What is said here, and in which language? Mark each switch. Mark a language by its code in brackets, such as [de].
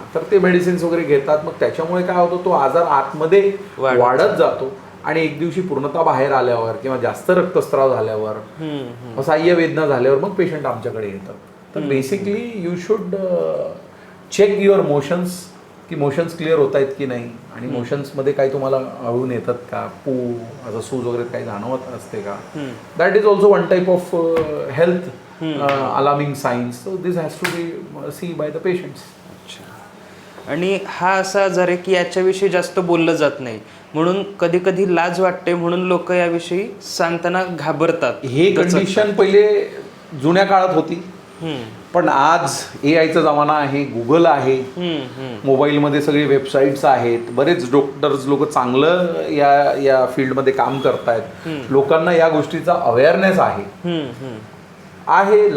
[mr] तर ते मेडिसिन्स वगैरे घेतात, मग त्याच्यामुळे काय होतं, तो आजार आतमध्ये वाढत जातो आणि एक दिवशी पूर्णतः बाहेर आल्यावर किंवा जास्त रक्तस्राव झाल्यावर, असह्य वेदना झाल्यावर मग पेशंट आमच्याकडे येतात. तर basically [en] you should check your motions, [mr] की मोशन्स क्लिअर होत आहेत की नाही, आणि मोशन्समध्ये काही तुम्हाला आढळून येतात का, पू असं सूज वगैरे काही जाणवत असते का. [en] That is also one type of health alarming signs. So this has to be see by the patients. [hi] अच्छा. [mr] आणि हा असा आजार आहे की याच्याविषयी जास्त बोललं जात नाही, म्हणून कधी कधी लाज वाटते, म्हणून लोक याविषयी सांगताना घाबरतात. हे कंडिशन पहिले जुन्या काळात होती, पण आज AIचा जमाना आहे, गुगल आहे, मोबाईलमध्ये सगळे वेबसाईट्स आहेत, बरेच डॉक्टर्स लोक चांगलं या फील्डमध्ये काम करतायत, लोकांना या गोष्टीचा अवेअरनेस आहे.